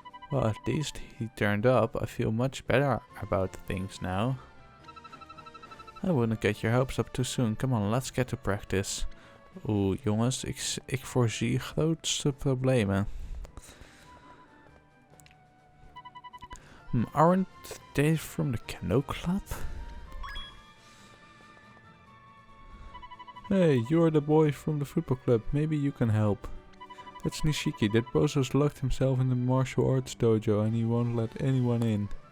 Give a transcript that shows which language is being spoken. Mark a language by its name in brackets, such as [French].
[English] Well, at least he turned up. I feel much better about things now. I wouldn't get your hopes up too soon. Come on, let's get to practice. [Dutch] Oeh, jongens, ik voorzie grootste problemen. [English] Aren't they from the Canoe Club? Hey, you're the boy from the football club. Maybe you can help. It's Nishiki. That bozo's locked himself in the martial arts dojo and he won't let anyone in.